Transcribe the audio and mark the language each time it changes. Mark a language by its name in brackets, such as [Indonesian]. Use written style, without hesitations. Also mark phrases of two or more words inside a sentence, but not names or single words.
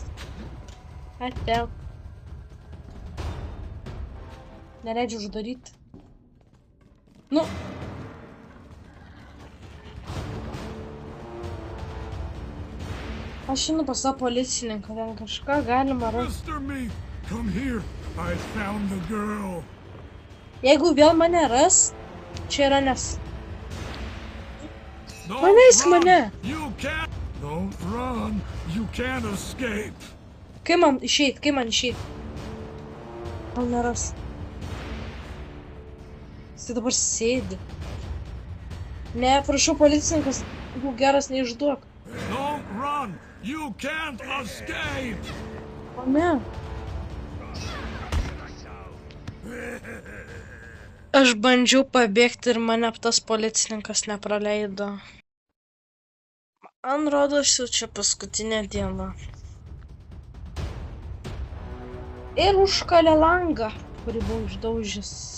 [Lithuanian] Ateu. Neleidžiu uždaryti. Nu. Aš einu pas tą policininką, ten kažką galima rasti. [English] Mr. Meat, come here. I found the girl. [Lithuanian] Jeigu vėl mane ras, čia yra nes. [English] Don't [Lithuanian] Paleisk [English] run. [Lithuanian] mane. [English] You can't. Don't run. You can't escape. [Lithuanian] Kaip man išeit? Gal neras. Jis dabar sėdi. Ne, prašau, policininkas, būk geras, neišduok. [English] Don't run. You can't escape. [Lithuanian] O ne. Aš bandžiau pabėgti ir mane tas policininkas nepraleido. Man rodos, čia paskutinė diena. Ir užkalė langą, kurį buvau išdaužęs.